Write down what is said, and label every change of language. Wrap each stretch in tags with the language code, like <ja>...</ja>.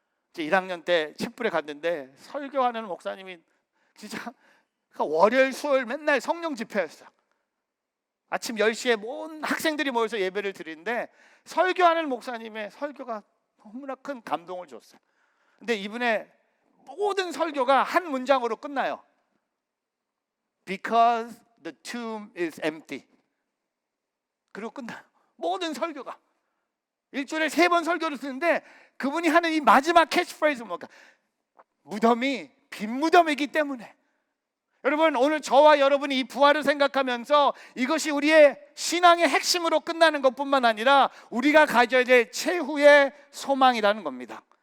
<ko>이제 1학년 때 챗불에 갔는데 설교하는 목사님이 진짜 월요일, 수요일 맨날 성령 집회였어요. 아침 10시에 온 학생들이 모여서 예배를 드리는데 설교하는 목사님의 설교가 너무나 큰 감동을 줬어요. 근데 이분의 모든 설교가 한 문장으로 끝나요.</ko> <en>Because the tomb is empty.</en> <ko>그리고 끝나요. 모든 설교가. 일주일에 3번 설교를 듣는데 그분이 하는 이 마지막 캐치프레이즈는 뭘까? 무덤이 빈 무덤이기 때문에. 여러분, 오늘 저와 여러분이 이 부활을 생각하면서 이것이 우리의 신앙의 핵심으로 끝나는 것뿐만 아니라 우리가 가져야 될 최후의 소망이라는 겁니다.</ko>